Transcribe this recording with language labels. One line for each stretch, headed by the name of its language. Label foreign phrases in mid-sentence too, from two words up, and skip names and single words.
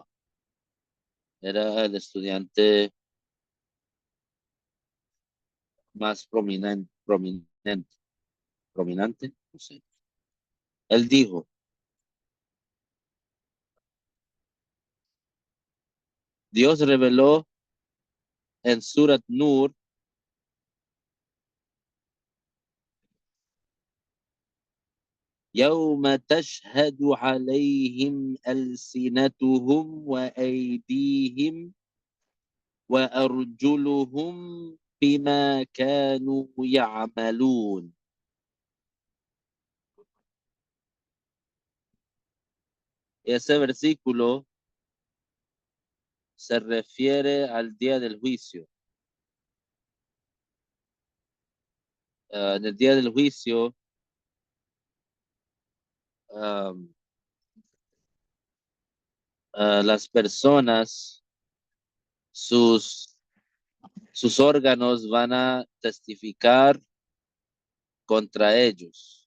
Spanish: Era el estudiante más prominente, no sé. Él dijo, Dios reveló en Surat Nur,
Arabic: يوم تشهد عليهم ألسنتهم وأيديهم وأرجلهم بما كانوا يعملون.
Spanish: Ese versículo se refiere al día del juicio. En el día del juicio, um, las personas, sus, sus órganos van a testificar contra ellos.